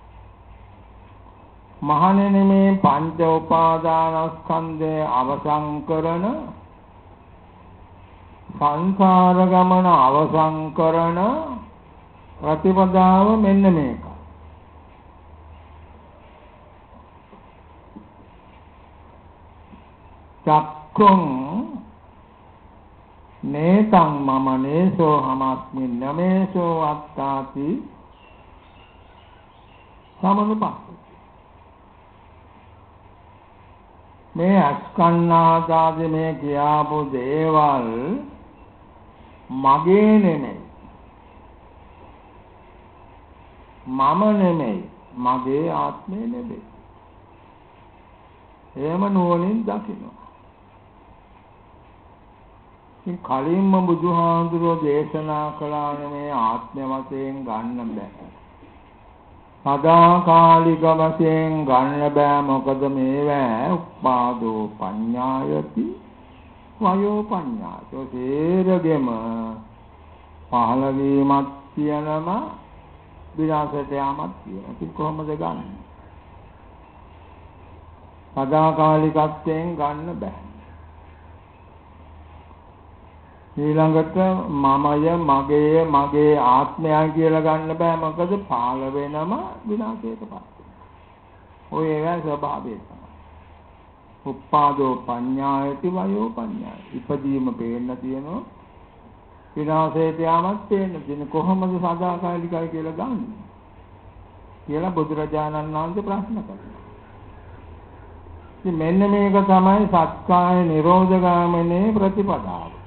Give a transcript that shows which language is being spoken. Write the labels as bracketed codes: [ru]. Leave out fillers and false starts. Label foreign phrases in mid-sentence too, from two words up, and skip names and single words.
[si] මහණෙනි මේ පංච උපාදානස්කන්ධය අවසන් කරන සංසාර ගමන අවසන් කරන ප්‍රතිපදාව මෙන්න මේක. [pi] චක්ඛුං නේතං මම නේසෝ හමස්මි නමේසෝ අත්තාති සමනුපස්සති. [si] මේ අස්කන්නාදාදී මේ කියාපු දේවල් මගේ නෙමෙයි, මම නෙමෙයි, මගේ ආත්මය නෙමෙයි. එහෙම නුවණින් දකිනවා. ඉතින් කලින්ම බුදුහාඳුරෝ දේශනා කළානේ මේ ආත්ම වශයෙන් ගන්න බෑ. සදාකාලික වශයෙන් ගන්න බෑ. මොකද මේවා [pi] උපාදෝ පඤ්ඤායති වයෝ පඤ්ඤායති. [si] තේරෙගෙම පහළ වීමක් කියනම විනාශයට යාමක් කියන. ඉතින් කොහොමද ගන්න? සදාකාලිකත්වයෙන් ගන්න බෑ. ඊළඟට මමය මගේ ආත්මය කියලා ගන්න බෑ. මොකද පාල වෙනම විනාශයටපත් වෙනවා. ඔය ඒවා ස්වභාවය තමයි. [pi] උපාදෝ පඤ්ඤායති වයෝ පඤ්ඤායති. [si] ඉපදීම පේන්න තියෙනවා. විනාශයට යාමත් පේන්න තියෙන. කොහොමද සදාකාලිකයි කියලා ගන්න? කියලා බුදුරජාණන් වහන්සේ ප්‍රශ්න කළා. ඉතින් මෙන්න මේක තමයි [pi] සක්කාය නිරෝධගාමිනී [si] ප්‍රතිපදාව.